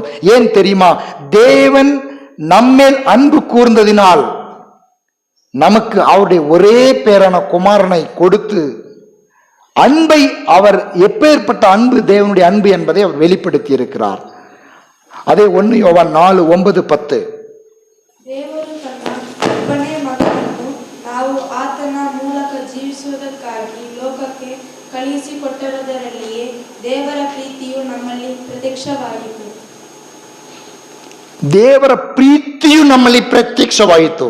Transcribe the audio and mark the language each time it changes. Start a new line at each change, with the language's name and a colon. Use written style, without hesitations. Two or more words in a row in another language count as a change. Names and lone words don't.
Tamil: ஏன் தெரியுமா, தேவன் நம்மேல் அன்பு கூர்ந்ததினால் நமக்கு அவருடைய ஒரே பேரான குமாரனை கொடுத்து அன்பை அவர் எப்பேற்பட்ட அன்பு, தேவனுடைய அன்பு என்பதை அவர் வெளிப்படுத்தி இருக்கிறார். அதே 1 யோவான் 4, 9, 10.
Kannada: ದೇವರು ತನ್ನ ಒಬ್ಬನೇ ಮಗನನ್ನು ನಾವು ಆತನ ಮೂಲಕ ಜೀವಿಸುವುದಕ್ಕಾಗಿ ಲೋಕಕ್ಕೆ ಕಳುಹಿಸಿಕೊಟ್ಟಿರುವುದರಲ್ಲಿಯೇ ದೇವರ ಪ್ರೀತಿಯು ನಮ್ಮಲ್ಲಿ ಪ್ರತ್ಯಕ್ಷವಾಯಿತು. ದೇವರ ಪ್ರೀತಿಯು ನಮ್ಮಲ್ಲಿ ಪ್ರತ್ಯಕ್ಷವಾಯಿತು.